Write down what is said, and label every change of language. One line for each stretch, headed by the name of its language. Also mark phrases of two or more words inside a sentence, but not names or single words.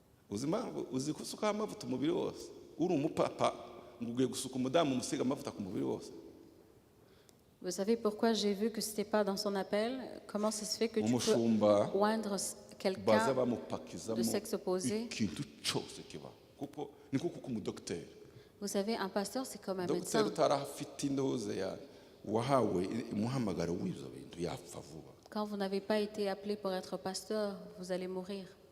Kinyarwanda: uzi gusuka amavuta umubiri wose uri umupapa ngugiye gusuka umudamu umusiga amavuta ku mubiri wose.
French: Vous savez pourquoi j'ai vu que c'était pas dans son appel? Comment ça se fait que tu peux oindre quelqu'un de sexe opposé? Vous savez, un pasteur, c'est comme un médecin. Quand vous n'avez pas été appelé pour être pasteur, vous allez mourir.